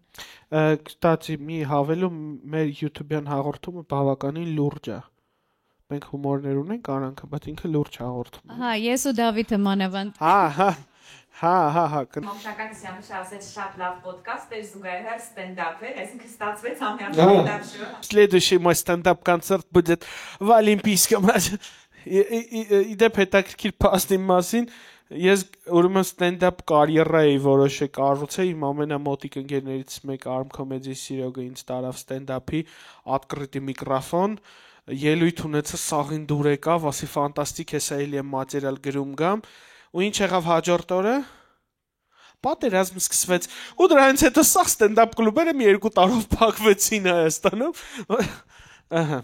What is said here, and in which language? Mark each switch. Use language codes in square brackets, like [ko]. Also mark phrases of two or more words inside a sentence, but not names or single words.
[hy] Կստացի մի հավելում մեր YouTube-յան հաղորդումը բավականին լուրջ է։ Մենք հումորներ ունենք արանքը, բայց ինքը լուրջ հաղորդում է։ Հա, ես ու Դավիթը մանավանդ։ Հա։ Մոմշական Սյանուշը ասեց շատ լավ պոդքաստ էր, զուգահեռ ստենդափ էր, այսինքն ստացվեց ամյա ստենդափ շոու։ [ru] Следующий мой стендап-концерт будет в Олимпийском. [hy] Իդեպ հետաքրքիր փաստի մասին, ես ուրեմն ստենդափ կարիերա էի որոշել կառուցել, իմ ամենամոտիկ ընկերներից մեկը Arm Comedy Սիրոգը ինձ տարավ ստենդափի открытый միկրոֆոն, ելույթ ունեցա սաղին դուր եկավ, ասի ֆանտաստիկ է, սա էլի եմ մատերիալ գրում գամ, ու ինչ եղավ հաջորդ օրը պատերազմ սկսվեց, ու դրանից հետո սաղ ստենդափ կլուբերը մի 2 տարով փակվեցին Հայաստանում։ Ահա։